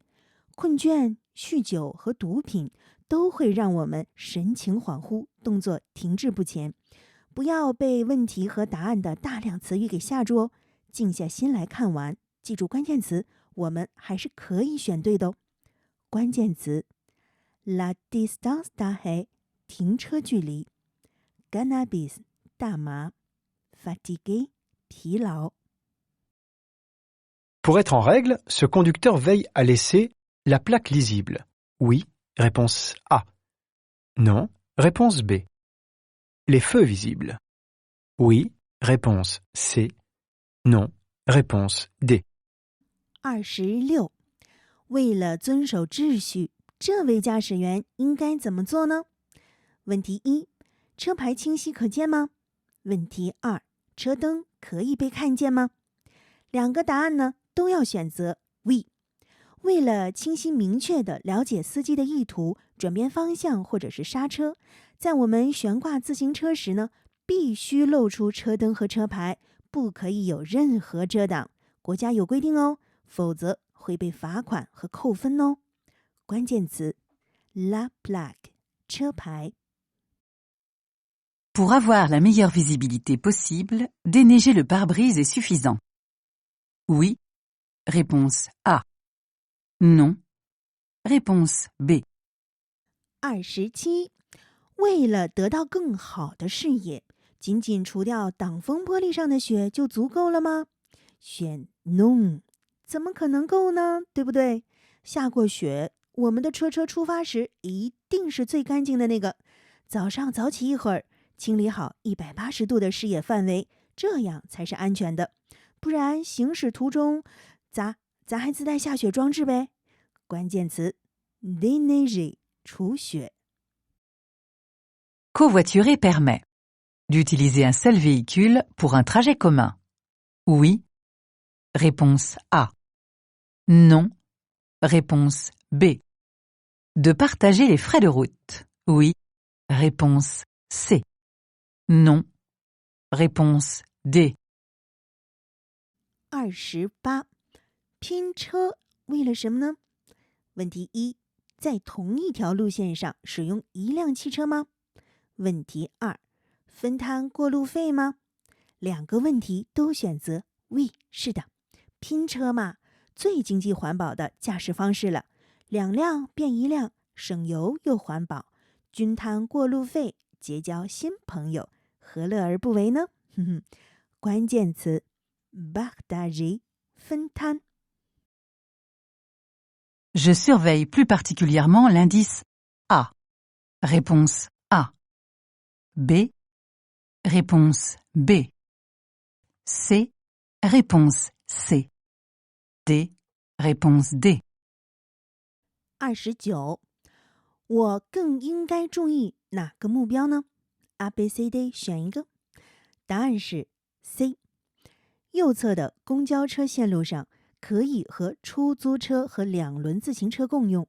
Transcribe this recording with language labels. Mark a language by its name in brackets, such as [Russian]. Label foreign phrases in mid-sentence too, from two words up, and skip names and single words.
[Chinese] 困倦、酗酒和毒品都会让我们神情恍惚，动作停滞不前。不要被问题和答案的大量词语给吓住哦，静下心来看完，记住关键词，我们还是可以选对的哦。关键词 [French] La distance d'arrêt [Chinese] 停车距离 Cannabis 大麻 Fatigué 疲劳。 [French] Pour être en règle, ce conducteur veille à laisser la plaque lisible. Oui, réponse A. Non, réponse B. Les feux visibles. Oui, réponse C. Non, réponse D. 26. [Chinese] 为了遵守秩序，这位驾驶员应该怎么做呢？问题一，车牌清晰可见吗？问题二，车灯可以被看见吗？两个答案呢都要选择 We。为了清晰明确地了解司机的意图，转变方向或者是刹车，在我们悬挂自行车时呢，必须露出车灯和车牌，不可以有任何遮挡。国家有规定哦，否则会被罚款和扣分哦。关键词 [French] La plaque [Chinese] 车牌。 [French] Pour avoir la meilleure visibilité possible, déneiger le pare-brise est suffisant. Oui. Réponse A. Non. Réponse B. 27. [Chinese] 为了得到更好的视野，仅仅除掉挡风玻璃上的雪就足够了吗？选 No。 怎么可能够呢？对不对？下过雪，我们的车出发时一定是最干净的那个。早上早起一会儿，清理好180度的视野范围，这样才是安全的。不然行驶途中，咱还自带下雪装置呗。关键词 déneiger 除雪。 [French] Covoiturer permet d'utiliser un seul véhicule pour un trajet commun. Oui. Réponse A. Non. Réponse B. De partager les frais de route. Oui. Réponse C. Non. Réponse D. [Chinese] 28. 拼车为了什么呢？问题一，在同一条路线上使用一辆汽车吗？问题二，分摊过路费吗？两个问题都选择 We。是的，拼车嘛，最经济环保的驾驶方式了，两辆变一辆，省油又环保，均摊过路费，结交新朋友，何乐而不为呢？关键词 partager 分摊。 [French] Je surveille plus particulièrement l'indice A. Réponse A. B. Réponse B. C. Réponse C. D. Réponse D. 29. [Chinese] 我更应该注意哪个目标呢？ A B C D 选一个。答案是 C。右侧的公交车线路上可以和出租车和两轮自行车共用。